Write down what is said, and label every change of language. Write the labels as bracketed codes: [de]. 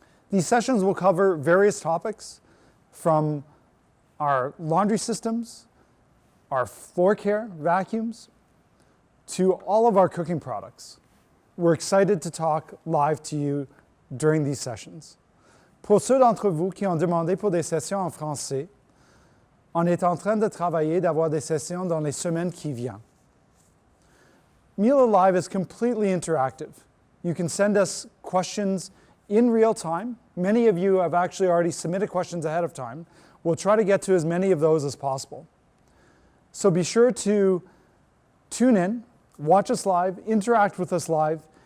[en] These sessions will cover various topics from our laundry systems, our floor care vacuums, to all of our cooking products. We're excited to talk live to you during these sessions. [fr] Pour ceux d'entre vous qui ont demandé pour des sessions en français, on est en train de travailler d'avoir des sessions dans les semaines qui viennent. [en] Miele Live is completely interactive. You can send us questions in real time. Many of you have actually already submitted questions ahead of time. We'll try to get to as many of those as possible. So be sure to tune in, watch us live, interact with us live.